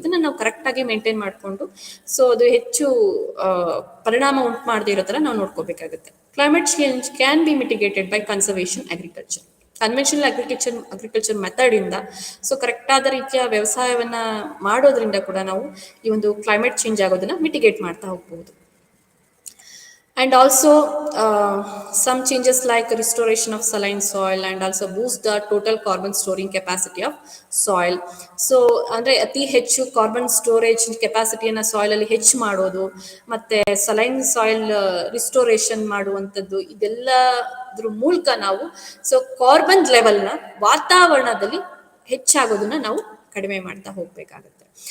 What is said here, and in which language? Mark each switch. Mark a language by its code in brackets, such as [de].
[kn] ಇದನ್ನು ನಾವು ಕರೆಕ್ಟಾಗಿ ಮೇಂಟೈನ್ ಮಾಡಿಕೊಂಡು ಸೊ ಅದು ಹೆಚ್ಚು ಪರಿಣಾಮ ಉಂಟು ಮಾಡದೇ ಇರೋ ಥರ ನಾವು ನೋಡ್ಕೋಬೇಕಾಗುತ್ತೆ. [en] Climate change can be mitigated by conservation agriculture. [kn] Conventional agriculture ಮೆಥಡಿಂದ so ಕರೆಕ್ಟಾದ ರೀತಿಯ ವ್ಯವಸಾಯವನ್ನು ಮಾಡೋದ್ರಿಂದ ಕೂಡ ನಾವು ಈ ಒಂದು ಕ್ಲೈಮೇಟ್ ಚೇಂಜ್ ಆಗೋದನ್ನು ಮಿಟಿಗೇಟ್ ಮಾಡ್ತಾ ಹೋಗ್ಬೋದು. [en] And also some changes like restoration of saline soil and also boost the total carbon storing capacity of soil. [kn] So ಅಂದರೆ ಅತಿ ಹೆಚ್ಚು ಕಾರ್ಬನ್ ಸ್ಟೋರೇಜ್ ಕೆಪಾಸಿಟಿಯನ್ನು ಸಾಯಿಲಲ್ಲಿ ಹೆಚ್ಚು ಮಾಡೋದು, ಮತ್ತು ಸಲೈನ್ ಸಾಯಿಲ್ ರಿಸ್ಟೋರೇಷನ್ ಮಾಡುವಂಥದ್ದು, ಇದೆಲ್ಲದ್ರ ಮೂಲಕ ನಾವು ಸೊ ಕಾರ್ಬನ್ ಲೆವೆಲ್ನ ವಾತಾವರಣದಲ್ಲಿ ಹೆಚ್ಚಾಗೋದನ್ನು ನಾವು ಕಡಿಮೆ ಮಾಡ್ತಾ ಹೋಗಬೇಕಾಗುತ್ತೆ.